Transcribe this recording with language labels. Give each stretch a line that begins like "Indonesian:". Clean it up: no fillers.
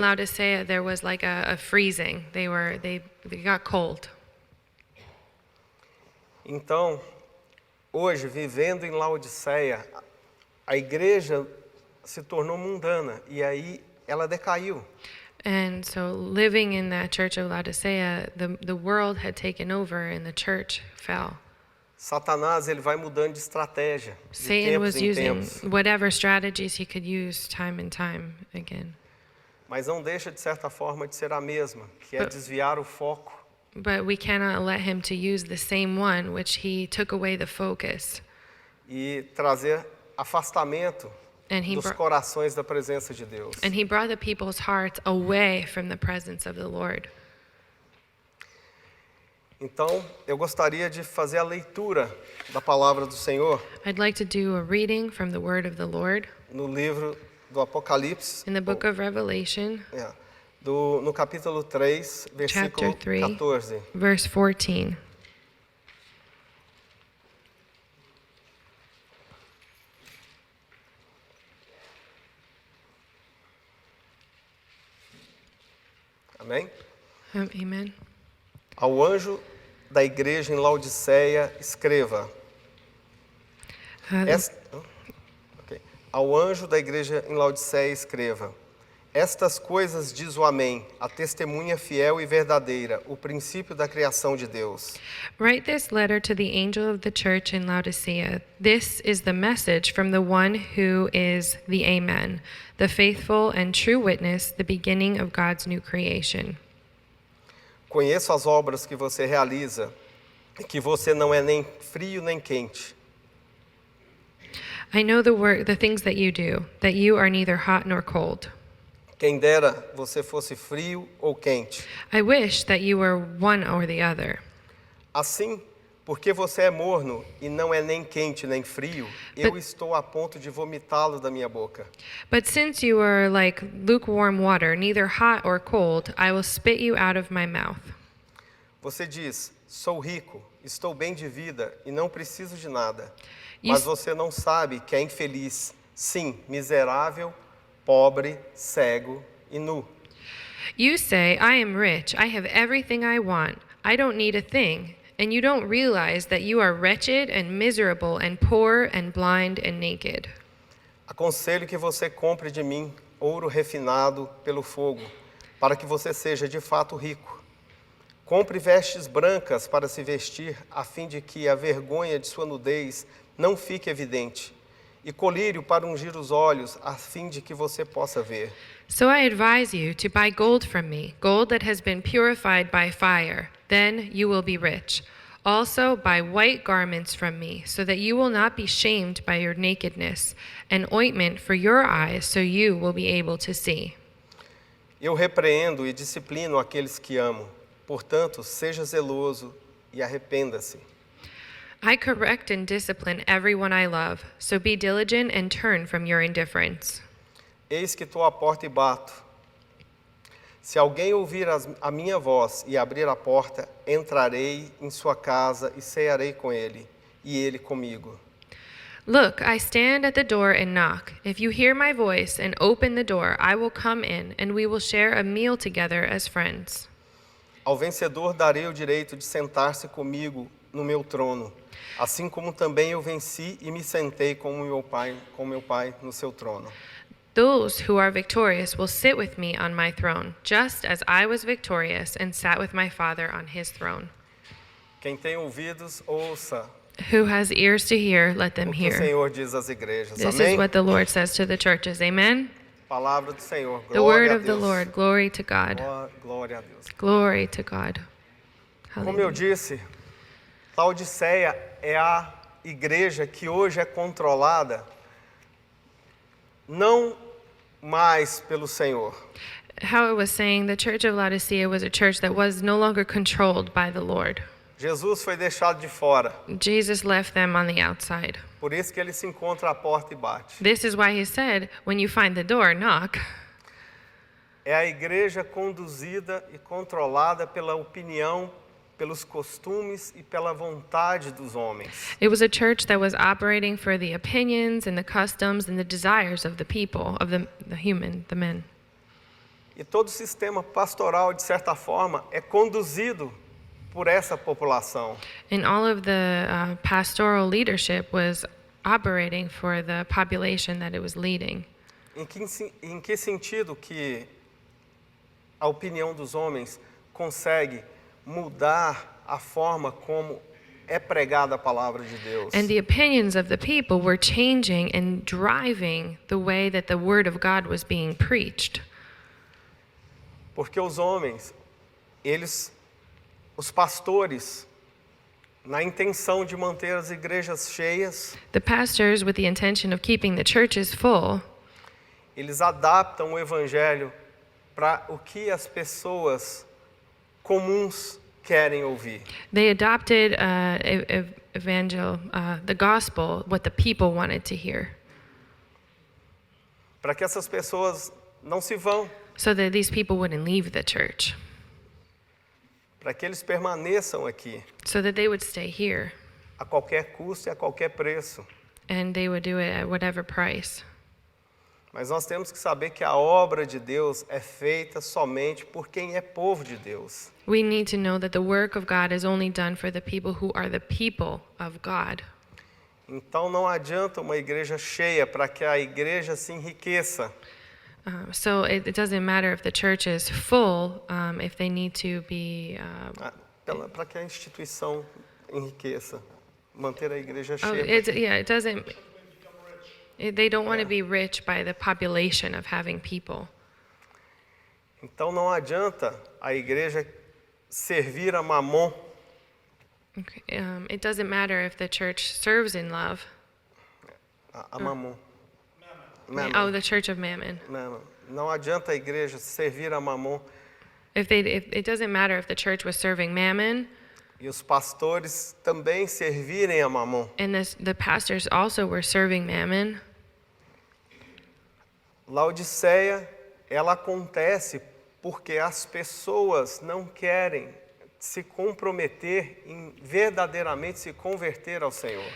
English: Laodicea, there was like a freezing. They got cold.
Portuguese: Então, hoje, vivendo em Laodiceia, a igreja se tornou mundana e aí ela decaiu.
English: And so, living in that church of Laodicea, the world had taken over and the church fell.
Portuguese: Satanás ele vai mudando de estratégia, de
English: Satan
Portuguese: tempos
English: was
Portuguese: em
English: using
Portuguese: tempos.
English: whatever strategies he could use time and time again.
Portuguese: mas não deixa de certa forma de ser a mesma, que é desviar o foco.
English: But we cannot let him to use the same one, which he took away the focus.
Portuguese: E trazer afastamento
English: And he,
Portuguese: dos br- corações da presença de Deus.
English: and he brought the people's hearts away from the presence of the Lord.
Portuguese: Então, eu gostaria de fazer a leitura da palavra do Senhor
English: I'd like to do a reading from the word of the Lord
Portuguese: no livro do Apocalipse,
English: in the book of Revelation,
Portuguese: no capítulo 3, versículo
English: Chapter 3.
Portuguese: 14.
English: verse 14.
Portuguese: Amém?
English: Amen.
Portuguese: Ao anjo da igreja em Laodiceia, escreva. Ok. Ao anjo da igreja em Laodiceia, escreva. Estas coisas diz o Amém, a testemunha fiel e verdadeira, o princípio da criação de Deus.
English: Write this letter to the angel of the church in Laodicea. This is the message from the one who is the Amen, the faithful and true witness, the beginning of God's new creation.
Portuguese: Conheço as obras que você realiza, e que você não é nem frio nem quente.
English: I know the things that you are neither hot nor cold.
Portuguese: Quem dera você fosse frio ou quente.
English: I wish that you were one or the other.
Portuguese: Assim, porque você é morno e não é nem quente nem frio, eu estou a ponto de vomitá-lo da minha boca.
English: But since you are like lukewarm water, neither hot or cold, I will spit you out of my mouth.
Portuguese: Você diz, sou rico, estou bem de vida e não preciso de nada.
English: You
Portuguese: Mas s- você não sabe que é infeliz, sim, miserável, pobre, cego e nu.
English: You say, I am rich, I have everything I want, I don't need a thing, and you don't realize that you are wretched and miserable and poor and blind and naked.
Portuguese: Aconselho que você compre de mim ouro refinado pelo fogo, para que você seja de fato rico. Compre vestes brancas para se vestir, a fim de que a vergonha de sua nudez não fique evidente, e colírio para ungir os olhos, a fim de que você possa ver.
English: So I advise you to buy gold from me, gold that has been purified by fire. Then you will be rich. Also buy white garments from me, so that you will not be shamed by your nakedness, and ointment for your eyes, so you will be able to see.
Portuguese: Eu repreendo e disciplino aqueles que amo. Portanto, seja zeloso e arrependa-se.
English: I correct and discipline everyone I love, so be diligent and turn from your indifference.
Portuguese: Eis que estou à porta e bato. Se alguém ouvir a minha voz e abrir a porta, entrarei em sua casa e cearei com ele, e ele comigo.
English: Look, I stand at the door and knock. If you hear my voice and open the door, I will come in, and we will share a meal together as friends.
Portuguese: Ao vencedor darei o direito de sentar-se comigo no meu trono, assim como também eu venci e me sentei com meu pai no seu trono.
English: Those who are victorious will sit with me on my throne, just as I was victorious and sat with my Father on his throne.
Portuguese: Quem tem ouvidos, ouça
English: Who has ears to hear, let them
Portuguese: o que o
English: hear.
Portuguese: Senhor diz às igrejas.
English: This
Portuguese: Amém?
English: is what the Lord says to the churches. Amen?
Portuguese: Palavra do Senhor.
English: The word
Portuguese: Glória a
English: of the
Portuguese: Deus.
English: Lord. Glory to God.
Portuguese: Glória a Deus.
English: Glory to God.
Portuguese: Como eu
English: Hallelujah.
Portuguese: disse, Laodiceia é a igreja que hoje é controlada não mais pelo Senhor,
English: How it was saying, the church of Laodicea was a church that was no longer controlled by the Lord.
Portuguese: Jesus foi deixado de fora,
English: Jesus left them on the outside.
Portuguese: por isso que ele se encontra à porta e bate.
English: This is why he said, when you find the door, knock.
Portuguese: É a igreja conduzida e controlada pela opinião, pelos costumes e pela vontade dos homens.
English: It was a church that was operating for the opinions and the customs and the desires of the people, of the men.
Portuguese: E todo o sistema pastoral, de certa forma, é conduzido por essa população.
English: And all of the pastoral leadership was operating for the population that it was leading.
Portuguese: Em que sentido que a opinião dos homens consegue mudar a forma como é pregada a palavra de Deus?
English: And the opinions of the people were changing and driving the way that the word of God was being preached.
Portuguese: Porque os homens, os pastores, na intenção de manter as igrejas cheias,
English: The pastors, with the intention of keeping the churches full,
Portuguese: eles adaptam o evangelho para o que as pessoas comuns querem ouvir.
English: they adopted the gospel, what the people wanted to hear,
Portuguese: Para que essas pessoas não se vão,
English: so that these people wouldn't leave the church,
Portuguese: para que eles permaneçam aqui,
English: so that they would stay here,
Portuguese: a qualquer custo e a qualquer preço.
English: and they would do it at whatever price.
Portuguese: Mas nós temos que saber que a obra de Deus é feita somente por quem é povo de Deus.
English: We need to know that the work of God is only done for the people who are the people of God.
Portuguese: Então não adianta uma igreja cheia para que a igreja se enriqueça.
English: So it doesn't matter if the church is full, if they need to be.
Portuguese: Para que a instituição enriqueça, manter a igreja
English: Oh,
Portuguese: cheia.
English: it doesn't. They don't want to be rich by the population of having people.
Portuguese: Então não adianta a igreja servir a Mamon,
English: Okay. It doesn't matter if the church serves in love.
Portuguese: a Mamon.
English: Oh, the church of Mammon.
Portuguese: Não adianta a igreja servir a Mamon
English: If it doesn't matter if the church was serving Mammon,
Portuguese: e os pastores também servirem a Mamon.
English: and the pastors also were serving Mammon.
Portuguese: Laodiceia, ela acontece porque as pessoas não querem se comprometer em verdadeiramente se converter ao Senhor.